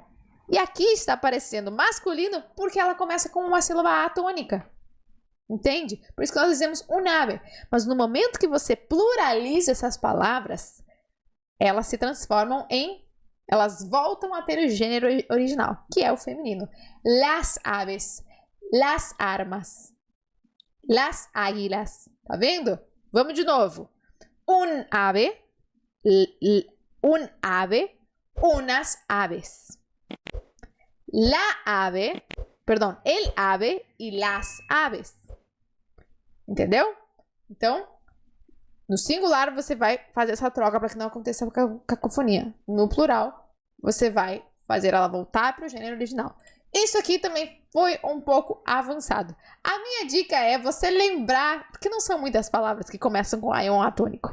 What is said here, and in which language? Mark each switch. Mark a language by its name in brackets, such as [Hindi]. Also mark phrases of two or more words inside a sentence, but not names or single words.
[Portuguese] E aqui está aparecendo masculino porque ela começa com uma sílaba atônica. Entende? Por isso que nós dizemos [Spanish] un ave. [Portuguese] Mas no momento que você pluraliza essas palavras, elas se transformam elas voltam a ter o gênero original, que é o feminino. [Spanish] Las aves, las armas, las águilas. [Portuguese] Tá vendo? Vamos de novo. [Spanish] Un ave, unas aves. El ave e las aves. [Portuguese] Entendeu? Então, no singular você vai fazer essa troca para que não aconteça cacofonia. No plural, você vai fazer ela voltar para o gênero original. Isso aqui também foi um pouco avançado. A minha dica é você lembrar, porque não são muitas palavras que começam com ion atônico.